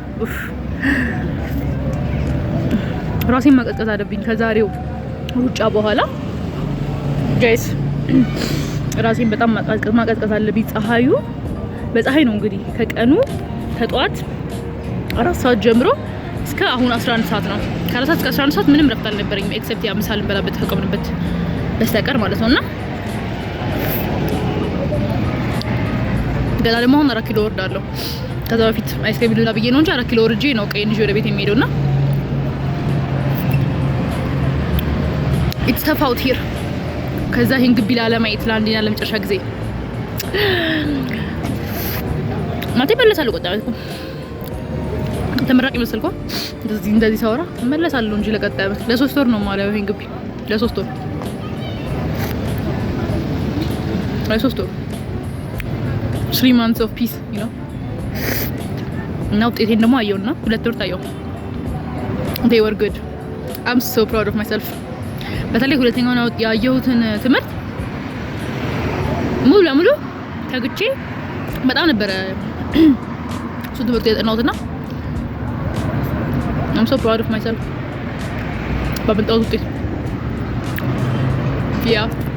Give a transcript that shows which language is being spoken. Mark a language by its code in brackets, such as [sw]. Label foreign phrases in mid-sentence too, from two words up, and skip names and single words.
[am] ራሴን ማቀዝቀዝ አለብኝ ከዛሬው ሩጫ በኋላ ጋይስ። ራሴን በጣም ማቀዝቀዝ አለብኝ። ፀሐዩ በፀሐይ ነው እንግዲህ ከቀኑ ከጧት 4 ሰዓት ጀምሮ እስከ አሁን 11 ሰዓት ነው። ከ4 ሰዓት እስከ 11 ሰዓት ምንም ረፍት አልነበረኝም ኤክሰፕት ያ ምሳ ልንበላበት ተቀምንበት በስተቀር ማለት ነውና ገና ደግሞ አሁን 4 ኪሎ ወርዳለሁ። ከዛ በፊት አይስክሪም ልብላ ብዬ ነው እንጂ 4 ኪሎ ወርጄ ነው ቀይ ልጅ ወደ ቤት የሚሄደውና [en] it's tough out here። [am] ከዛ ይሄን ግቢ ላለማየት ለአንዴና ለመጨረሻ ጊዜ ማቴ መለሳለሁ። ቆጣ አልኩ ተመራቂ መስልኩ እንደዚህ ሳወራ መለሳለሁ እንጂ ለቀጣይ ዓመት ለ3 ወር ነው ማለት ይሄን ግቢ ለ3 ወር [en] 3 months of peace you know። [am] እና ውጤቴን ደግሞ አየውና 2 ወር ታየው። [en] they were good. I'm so proud of myself። [am] በተለይ ሁለተኛውን ያየሁትን ትምህርት ሙሉ ለሙሉ ተግቼ በጣም ነበረ እሱ ትምህርት የጠናሁትና [en] I'm so proud of myself [am] ባመጣሁት ውጤት ያ